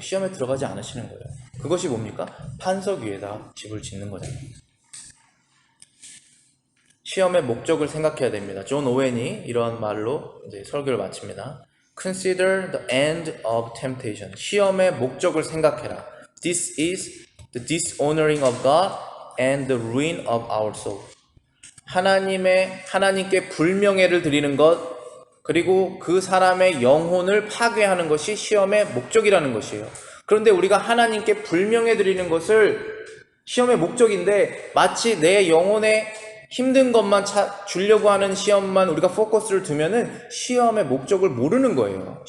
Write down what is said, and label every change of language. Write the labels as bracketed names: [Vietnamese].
[Korean] 시험에 들어가지 않으시는 거예요. 그것이 뭡니까? 판석 위에다 집을 짓는 거잖아요. 시험의 목적을 생각해야 됩니다. 존 오웬이 이러한 말로 이제 설교를 마칩니다. [English] Consider the end of temptation. [Korean] 시험의 목적을 생각해라. [English] This is the dishonoring of God and the ruin of our soul. [Korean] 하나님께 불명예를 드리는 것, 그리고 그 사람의 영혼을 파괴하는 것이 시험의 목적이라는 것이에요. 그런데 우리가 하나님께 불명예 드리는 것을 시험의 목적인데 마치 내 영혼에 힘든 것만 주려고 하는 시험만 우리가 포커스를 두면은 시험의 목적을 모르는 거예요.